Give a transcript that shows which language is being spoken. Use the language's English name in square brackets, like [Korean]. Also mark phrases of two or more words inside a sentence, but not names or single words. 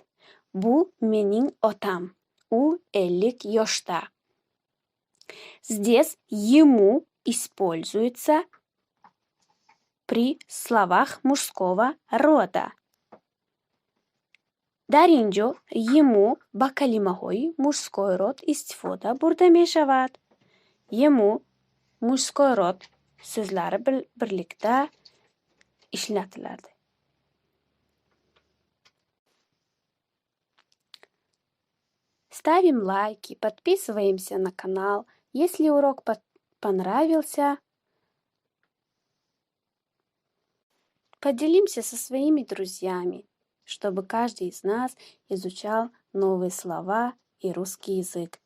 [Uzbek] Bu mening otam. U 50 yoshda. [Russian] Здесь ему используется при словах мужского рода. [Tajik] Darinjo ему ба калимаҳои [Russian] мужской род [Tajik] истифода бурда мешавад. [Russian] Ему мужской род [Uzbek] so'zlari birlikda ishlatiladi. [Russian] Ставим лайки, подписываемся на канал. Если урок понравился, поделимся со своими друзьями, чтобы каждый из нас изучал новые слова и русский язык.